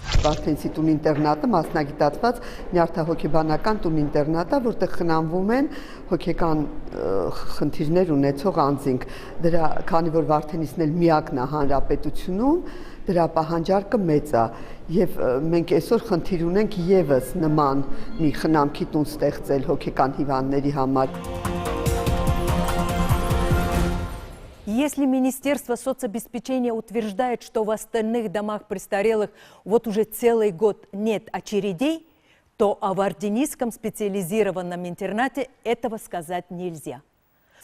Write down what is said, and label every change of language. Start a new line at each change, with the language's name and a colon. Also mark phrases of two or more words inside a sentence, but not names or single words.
Armenian: Վարդենցի տուն-ինտերնատը մասնագիտացված նյարդահոգեբանական տուն-ինտերնատ է, որտեղ խնամվում են հոգեկան խնդիրներ ունեցող անձինք։ Դրա քանի որ Վարդենիսն էլ միակն է հանրապետությունում, դրա պահանջարկը մեծ է եւ մենք այսօր խնդիր ունենք եւս նման մի խնամքի տուն ստեղծել հոգեկան հիվանդների համար։
Russian: Если Министерство соцобеспечения утверждает, что в остальных домах престарелых вот уже целый год нет очередей, то о Варденисском специализированном интернате этого сказать нельзя.